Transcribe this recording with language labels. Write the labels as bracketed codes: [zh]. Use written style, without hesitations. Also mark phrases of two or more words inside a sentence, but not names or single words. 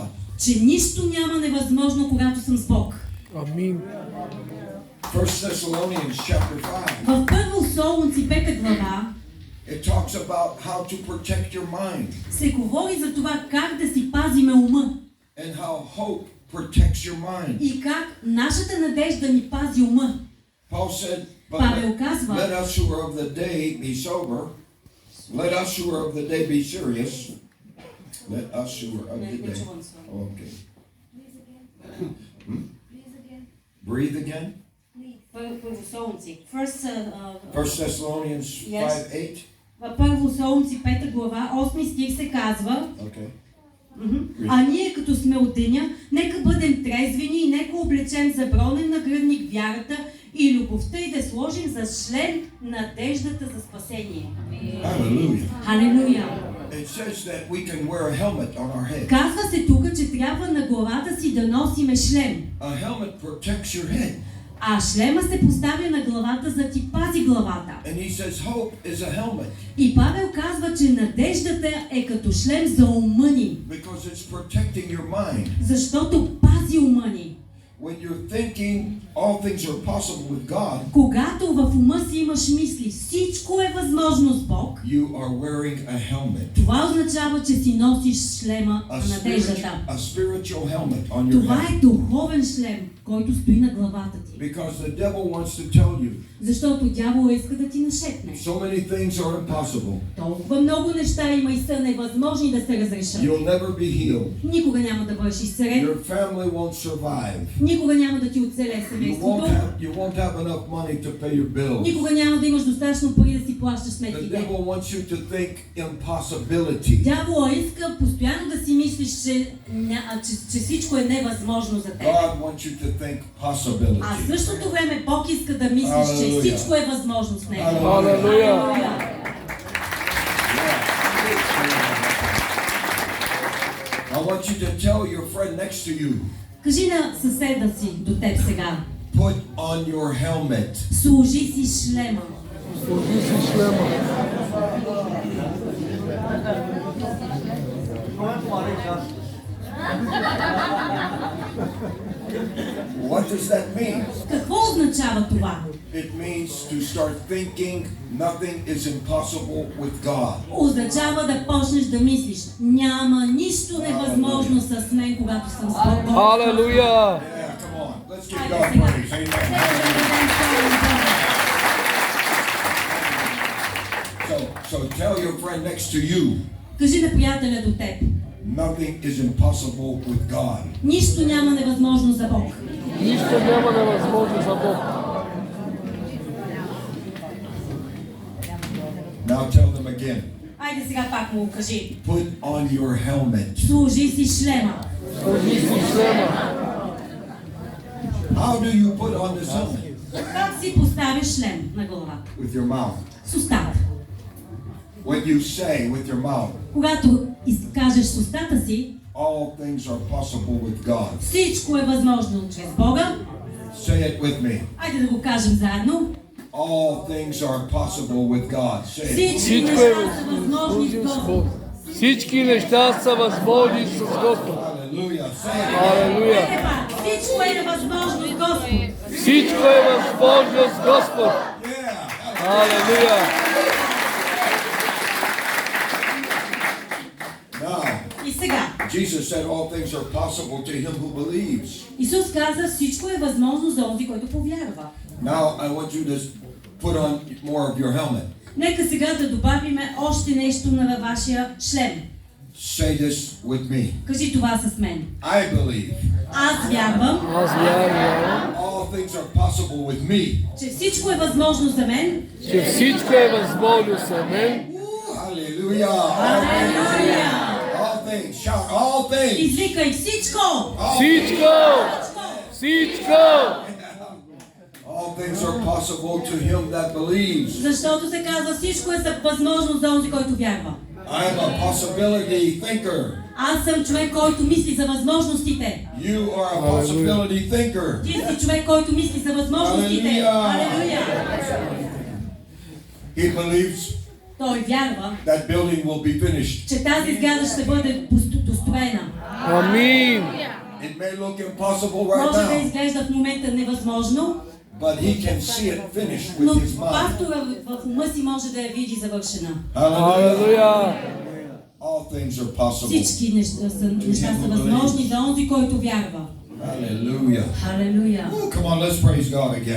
[bg] че нищо няма невъзможно, когато съм с Бог. Амин. [en] 1 Thessalonians chapter 5, [bg] В Първо Солунци 5 глава [en] it talks about how to protect your mind [bg] се говори за това как да си пазиме ума [en] and how hope protects your mind. [bg] и как нашата надежда ни пази ума. [en] Paul said, but [bg] Павел казва, [en] let us who are of the day be sober. Let us who are of the day be serious. Let us who are of the day. Okay. Breathe again. [bg] Първо Солунци. [en] 1 Thessalonians Yes. 5:8. [bg] В Първо Солунци 5 глава 8 стих се казва, [en] Okay. [bg] а ние като сме от деня, нека бъдем трезвени и нека облечем за бронен нагръдник вярата и любовта и да сложим за шлем надеждата за спасение. [en] Hallelujah. [bg] Халелуя! [en] It says that we can wear a helmet on our head. [bg] Казва се тук, че трябва на главата си да носиме шлем. [en] A helmet protects your head. [bg] А шлема се поставя на главата, за да ти пази главата. [en] And he says hope is a helmet [bg] И Павел казва, че надеждата е като шлем за ума ни, [en] because it's protecting your mind. [bg] защото пази ума ни. [en] When you're thinking all things are possible with God, [bg] Когато в ума си имаш мисли, всичко е възможно с Бог, [en] you are wearing a helmet. [bg] това означава, че си носиш шлема на надеждата. [en] A spiritual helmet on your [bg] Това [en] head. [bg] е духовен шлем, който стои на главата ти. [en] Because the devil wants to tell you [bg] Защото дявола иска да ти нашепне. [en] so many things are impossible. [bg] Толкова много неща има и са невъзможни да се разрешат. [en] You'll never be healed. [bg] Никога няма да бъдеш изцелен, [en] Your family won't survive. [bg] никога няма да ти оцеле [en] You [bg] семейството, [en] won't have enough money to pay your bills. [bg] никога няма да имаш достатъчно пари да си плащаш [en] The [bg] сметките. [en] devil wants you to think impossibility. [bg] Дявола иска постоянно да си мислиш, че всичко е невъзможно за теб. [en] God wants you to think [bg] А в [en] possibility. [bg] същото време Бог иска да мислиш, че Алелуя. всичко е възможно с Него. Алелуя. [en] I want you to tell your friend next to you, [bg] Кажи на съседа си до теб сега, [en] put on your helmet. [bg] служи си шлема. Сложи си шлема. [en] What does that mean? [bg] Какво означава това? [en] It means to start thinking nothing is impossible with God. [bg] Означава да почнеш да мислиш, няма нищо невъзможно с мен, когато съм с Бог. Халелуя. [en] Yeah, come on. Let's give [bg] Хайде God сега. [en] praise. [bg] Нека [en] Amen. [bg] да дадем слава на Бога. [en] So tell your friend next to you, [bg] Кажи на приятеля до теб, nothing is impossible with God. нищо няма невъзможно за Бог. Нищо няма невъзможно за Бог. [en] Now tell them again, [bg] Айде сега пак му кажи, put on your helmet. служи си шлема. Сложи си шлема. [en] How do you put on this helmet? [bg] Как си поставяш шлем на главата? [en] With your mouth. [bg] С устата. [en] When you say with your mouth, [bg] Когато изкажеш с устата си, [en] all things are possible with God. [bg] всичко е възможно чрез Бога. [en] Say it with me. [bg] Айде да го кажем заедно. [en] All things are possible with God. Say it. [bg] Всички Всичко неща е са възможни с възможно с Бога. Бог. Всички неща са възможни с Господ. [en] Hallelujah. Say it. [bg] Алелуя. Айде пак, всичко е невъзможно с Господ. Всичко е възможно с Господ. [en] Yeah. [bg] Алелуя. [en] Now, [bg] И сега, [en] Jesus said all things are possible to him who believes. [bg] Исус каза, всичко е възможно за онзи, който повярва. [en] Now I want you to put on more of your helmet. [bg] Нека сега да добавиме още нещо на вашия шлем. [en] Say this with me. [bg] Кажи това с мен. [en] I believe [bg] Аз вярвам, Аз вярвам, [en] all things are possible with me. [bg] че всичко е възможно за мен. че всичко е възможно за мен. [en] Hallelujah. [bg] Алелуя! [en] All things. Shout all things. [bg] Извикай всичко! Всичко! Всичко! [en] All things are possible to him that believes. [bg] Защото се казва, всичко е възможно за онзи, който вярва. [en] I am a possibility thinker. [bg] Аз съм човек, който мисли за възможностите. [en] You are a possibility thinker. [bg] Ти си човек, който мисли за възможностите. Алелуя! [en] He believes [bg] Той вярва, [en] that building will be finished. [bg] че тази сграда ще бъде достроена. Амин! [en] It may look impossible right [bg] Може да [en] now, [bg] изглежда в момента невъзможно, [en] but he can see it finished [bg] но [en] with his mind. [bg] пастора в ума си може да я види завършена. [en] Hallelujah. [bg] Алелуя! [en] All things are possible. [bg] Всички неща са възможни за онзи, който вярва. [en] Hallelujah. [bg] Халелуя! [en] Oh, come on, let's praise God again.